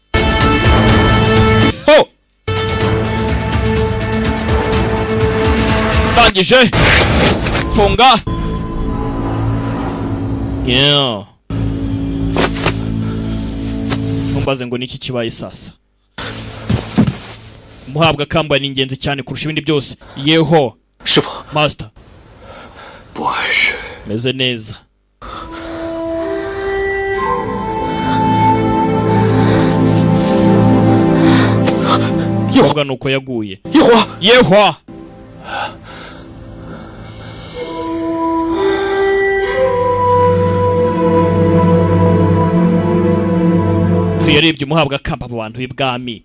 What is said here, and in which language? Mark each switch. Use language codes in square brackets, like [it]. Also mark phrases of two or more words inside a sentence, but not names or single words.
[rw] Ho! Tangije. Funga. Yeah. Mumbaze ngo niki kibaye sasa. Muhabwa kamba ni ingenzi cyane kurusha ibindi byose. Yeho. [zh] 师傅， [en] Master. [zh] 不碍事。 [rw] Meze neza. Yeho nuko yaguye. [zh] 一会儿， [rw] Yeho. Yarebye umuhabwa kamba mu bantu b'ibwami.